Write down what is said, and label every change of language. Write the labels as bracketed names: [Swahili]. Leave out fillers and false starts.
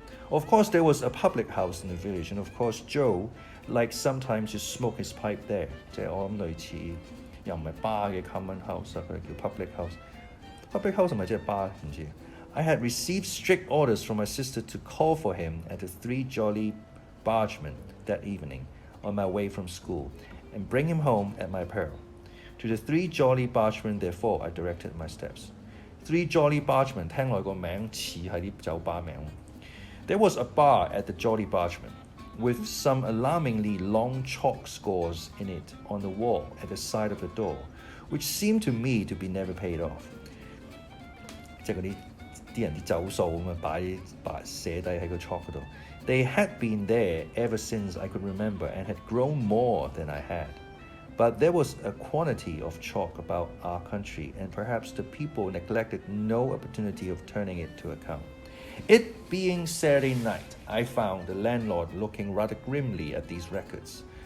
[English] Of course, there was a public house in the village, and of course Joe liked sometimes to smoke his pipe there. [Cantonese] 即係我諗類似又唔係 bar 嘅 common house 啊，佢哋叫 public house。 public house 係咪即係 bar？唔知。 [English] I had received strict orders from my sister to call for him at the Three Jolly Bargemen that evening on my way from school, and bring him home at my peril. To the Three Jolly Bargemen, therefore, I directed my steps. [Cantonese] Three Jolly Bargemen 聽落個名似係啲酒吧名。 [English] There was a bar at the Jolly Bargemen, with some alarmingly long chalk scores in it on the wall at the side of the door, which seemed to me to be never paid off. [Cantonese] 即係嗰啲人啲走數咁啊，寫低喺個 chalk 嗰度。 [English] They had been there ever since I could remember, and had grown more than I had. But there was a quantity of chalk about our country, and perhaps the people neglected no opportunity of turning it to account. It being Saturday night, I found the landlord looking rather grimly at these records.